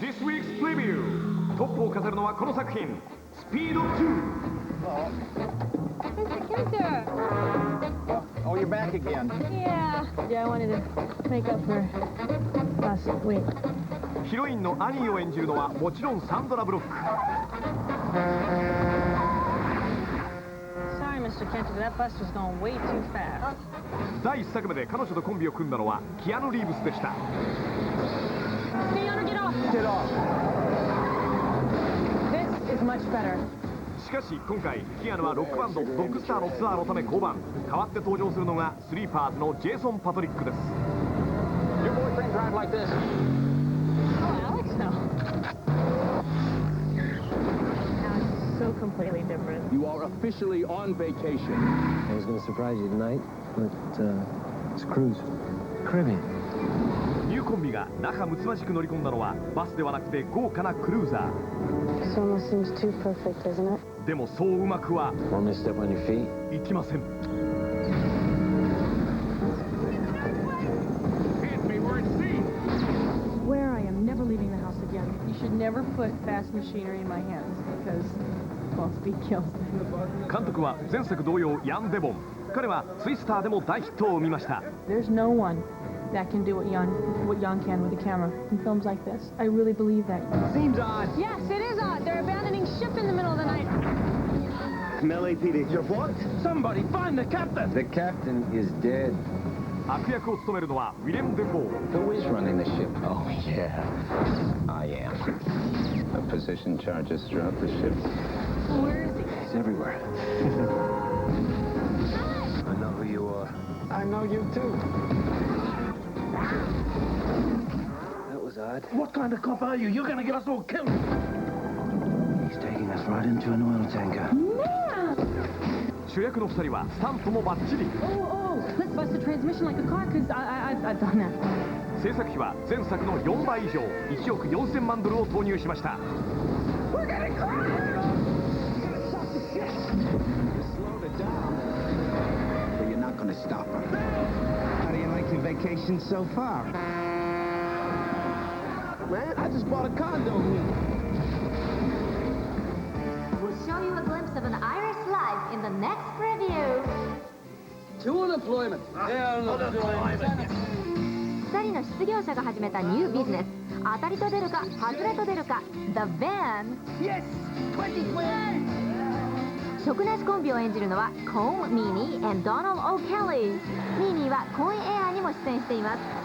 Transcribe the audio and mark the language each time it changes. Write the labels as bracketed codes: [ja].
[en] This week's preview。 [ja] トップを飾るのはこの作品、スピード2。 [en] Oh, you're back again. Yeah, I wanted to make up for last week. [ja] ヒロインのアニーを演じるのはもちろんサンドラ・ブロック。 [en] Sorry, Mr. Kent, but that bus was going way too fast. [ja] 第1作目で彼女とコンビを組んだのはキアヌ・リーブスでした。 [en] Keanu, get off! Get off. This is much better. [ja] しかし今回キアヌはロックバンドドッグスターのツアーのため降板。代わって登場するのがスリーパーズのジェイソン・パトリックです。 [en] Your boyfriend drive like this. Oh, Alex, no. Alex is so completely different. You are officially on vacation. I was going to surprise you tonight, but it's a cruise. Caribbean. [ja] ニューコンビが仲睦まじく乗り込んだのはバスではなくて豪華なクルーザー。 [en] This almost seems too perfect, doesn't it? [ja] でもそううまくは [en] Want me to step on your feet? [ja] いきません。 [en] Swear I am never leaving the house again. You should never put fast machinery in my hands because, well, speed kills. [ja] 監督は前作同様ヤン・デボン。彼はツイスターでも大ヒットを生みました。 [en] There's no one that can do what Jan can with a camera in films like this. I really believe that. Seems odd. Yes, it is odd. They're abandoning ship in the middle of the night. LAPD. Your what? Somebody find the captain. The captain is dead. [ja] 悪役を務めるのはウィレム・デフォー。 [en] Who is running the ship? Oh, yeah. I am. The position charges throughout the ship. Where is he? He's everywhere. I know who you are. I know you too. That was odd. What kind of cop are you? You're gonna get us all killed. He's taking us right into an oil tanker. [ja] 主役の2人はスタントもバッチリ。 [en] Oh, let's bust the transmission like a car, because I've done that. [ja] 制作費は前作の4倍以上1億4000万ドルを投入しました。 [en] We're gonna crash! Slow it down. But you're not going to stop her. How do you like your vacation so far? Man, I just bought a condo here. We'll show you a glimpse of an Irish life in the next review。 To unemployment. Yeah, unemployment. [ja] 2人の失業者が始めたニュービジネス。当たりと出るか外れと出るか。 [en] The Van。 Yes! 20 quid! [ja] 食なしコンビを演じるのはコーン・ミーニー and ドナルド・オー・ケリー。ミーニーはコインエアーにも出演しています。